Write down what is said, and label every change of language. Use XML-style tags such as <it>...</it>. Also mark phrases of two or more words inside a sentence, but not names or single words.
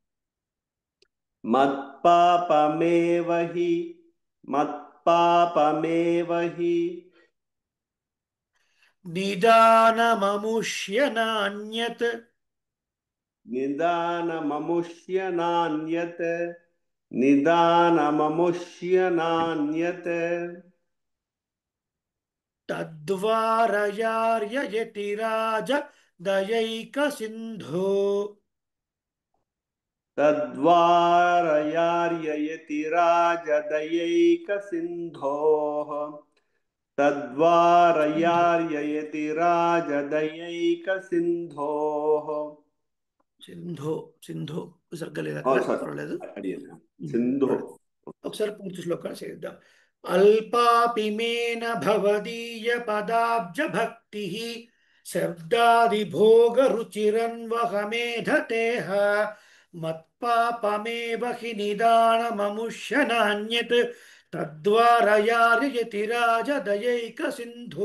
<sa>मत्पापमेव हि मत्पापमेव हि निदानममुष्य नान्यत् निदानममुष्य नान्यत् निदानममुष्य नान्यत् तद्वारयार्ययतिराज दयैक सिन्धो तद्वारयार्ययति राजदयैकसिन्धोः तद्वारयार्ययति राजदयैकसिन्धोः सिन्धो सिन्धो</sa> <te>విసర్గ లేదు అక్కడ, సారీ పర్వాలేదు. అడిగాను సింధు పర్వాలేదు. ఒకసారి పూర్తి శ్లోకాలు చేద్దాం.</te> <sa>अल्पापिमेन भवदीय पदाब्ज भक्ति शब्दादिभोग रुचिरन्वहमेधतेह मत्पापमेव हि निदानममुष्य नान्यत् तद्वारयार्ययति राज दयैक सिन्धो.</sa>